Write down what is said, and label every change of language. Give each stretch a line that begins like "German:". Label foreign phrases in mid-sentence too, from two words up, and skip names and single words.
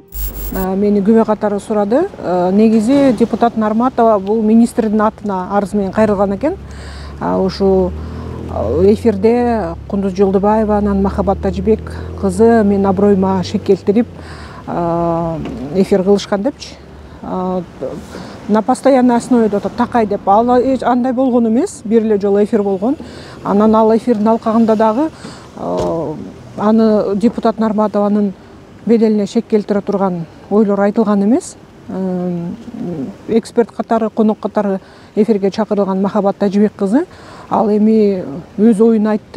Kyrgyz: Мени күбө катары сурады. Негизи депутат Нарматова бул министрдин атына арыз менен кайрылган экен. Ушул эфирде Кундуз Жолдубаеванын Махабат Тажибек кызы мен аброюма шек келтирип эфир кылышкан депчи.
Russian: на постоянной основе
Kyrgyz: атат такай деп. Ал андай болгон эмес, бир эле жолу эфир болгон. Анан ал эфирдин алкагында дагы аны депутат Нарматованын беделине шек келтире турган ойлор айтылган эмес. Эксперт катары, конок катары эфирге чакырылган Махабат Тажибек кызы ал эми өз оюн айтты.